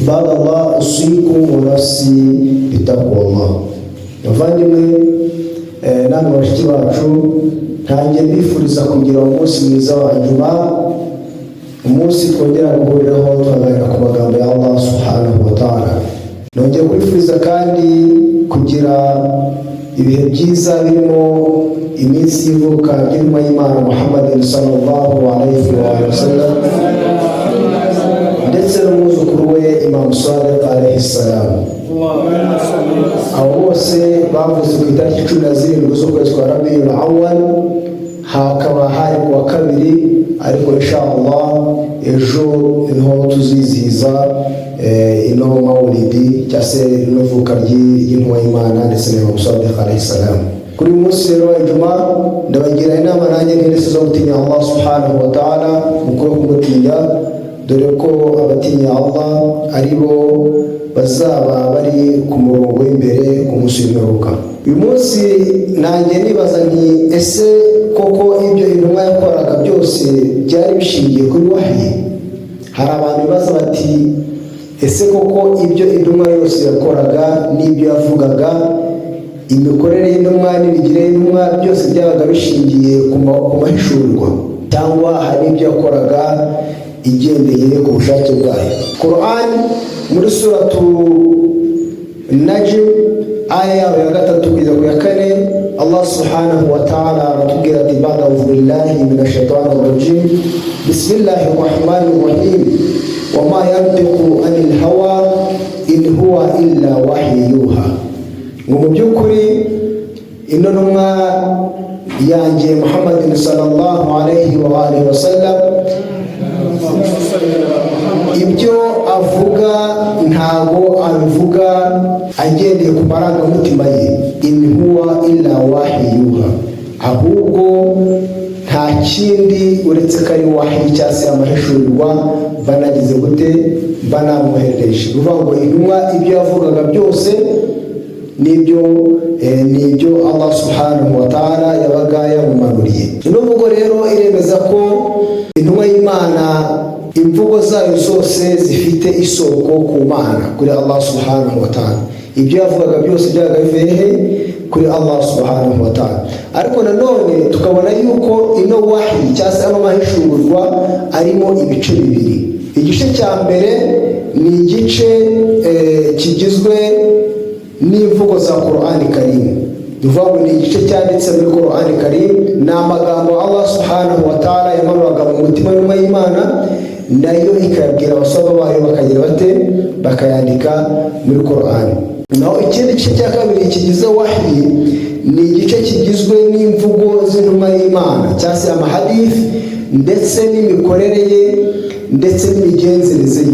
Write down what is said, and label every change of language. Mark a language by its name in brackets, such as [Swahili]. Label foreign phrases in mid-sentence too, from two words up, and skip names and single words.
[Arabic] عباد الله أوصيكم ونفسي بتقوى الله. [Kinyarwanda] Bavandimwe namwe bashiki bacu, ntangiye mbifuriza kugira umunsi mwiza wa nyuma, umunsi twongera guhuriraho tukaganira ku magambo ya Allah [Arabic] سبحانه وتعالى. [Kinyarwanda] Nongeye kwifuriza kandi kugira ibihe byiza birimo iminsi y'ivuka ry'intumwa y'Imana Muhammad [Arabic] صلى الله عليه وسلم, [Kinyarwanda] ndetse n'umwuzukuru we Imam Sadiq [Arabic] عليه السلام. [Kinyarwanda] Abo bose bavuze ku itariki 17 z'ukwezi kwa Rabiul Awwal, hakaba hari kuwa kabiri, ariko inshallah ejo niho tuzizihiza ino mawlidi cyangwa se ino vuka ry'intumwa y'Imana ndetse n'Imam Sadiq [Arabic] عليه السلام. [Kinyarwanda] Kuri munsi rero wa Juma ndabagira inama nanjye nk'ese zo gutinya Allah [Arabic] سبحانه وتعالى, [Kinyarwanda] mukuru kumutinya, dore ko abatinya Allah aribo bazaba bari ku murongo w'imbere ku munsi w'imperuka. Uyu munsi nanjye nibaza nti ese koko ibyo intumwa yakoraga byose byari bishingiye kuri wahyi? Hari abantu bibaza bati ese koko ibyo intumwa yose yakoraga n'ibyo yavugaga, imikorere y'intumwa n'ibigire y'intumwa byose byabaga bishingiye ku mahishurwa, cyangwa hari ibyo yakoraga igendeye ku bushake bwayo? Quran muri suratu Najm aya ya 3 kugeza ku ya 4, Allah [Arabic] سبحانه وتعالى [Kinyarwanda] aratubwira ati [Arabic] أعوذ بالله من الشيطان الرجيم بسم الله الرحمن الرحيم, وما ينطق عن الهوى إن هو إلا وحي يوحى. [Kinyarwanda] Mu byukuri ino ntumwa yanjye Muhammad [Arabic] صلى الله عليه وآله وسلم, [Kinyarwanda] ibyo avuga ntago abivuga agendeye ku marangamutima ye, [Arabic] إن هو إلا وحي يوحى, [Kinyarwanda] ahubwo nta kindi uretse ko ari wahyi cyangwa se amahishurirwa banagize gute banamwoherereje. Uvuga ngo intumwa ibyo yavugaga byose nibyo Allah [Arabic] سبحانه وتعالى [Kinyarwanda] yabaga yamumanuriye. Ino mvugo rero iremeza ko intumwa y'Imana imvugo zayo zose zifite isoko ku Mana, kuri Allah [Arabic] سبحانه وتعالى. [Kinyarwanda] Ibyo yavugaga byose byabaga bivuye kuri Allah [Arabic] سبحانه وتعالى. [Kinyarwanda] Ariko nanone tukabona yuko ino wahyi cyangwa se amahishurwa arimo ibice bibiri. Igice cya mbere ni igice kigizwe n'imvugo za [Arabic] القرآن الكريم. [Kinyarwanda] Duvuga ni igice cyanditse muri [Arabic] القرآن الكريم, [Kinyarwanda] ni amagambo Allah [Arabic] سبحانه وتعالى [Kinyarwanda] yamanuraga mu mutima w'Imana, nayo ikayabwira abasaba bayo bakagira bate bakayandika muri Qur'an. Naho ikindi gice cya kabiri kigize wahyi ni igice kigizwe n'imvugo z'intumwa y'Imana cyangwa se amahadith, ndetse n'imikorere ye ndetse n'imigenzereze ye.